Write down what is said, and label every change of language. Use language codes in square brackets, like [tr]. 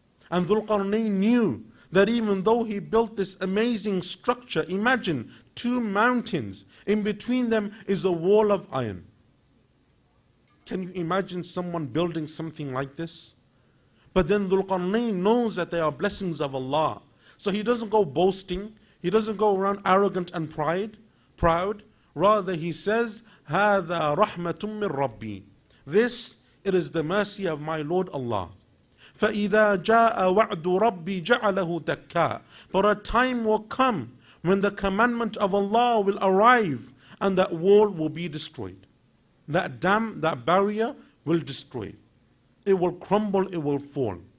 [en] And Dhul Qarnayn knew that even though he built this amazing structure, imagine two mountains, in between them is a wall of iron. Can you imagine someone building something like this? But then Dhul Qarnayn knows that they are blessings of Allah. So he doesn't go boasting, he doesn't go around arrogant and proud. Rather he says, [ar] هَذَا رَحْمَةٌ مِّن رَبِّي. [en] This, it is the mercy of my Lord Allah. [ar] فَإِذَا جَاءَ وَعْدُ رَبِّي جَعَلَهُ دَكَّا. [en] But a time will come when the commandment of Allah will arrive and that wall will be destroyed. That dam, that barrier will destroy. It will crumble, it will fall.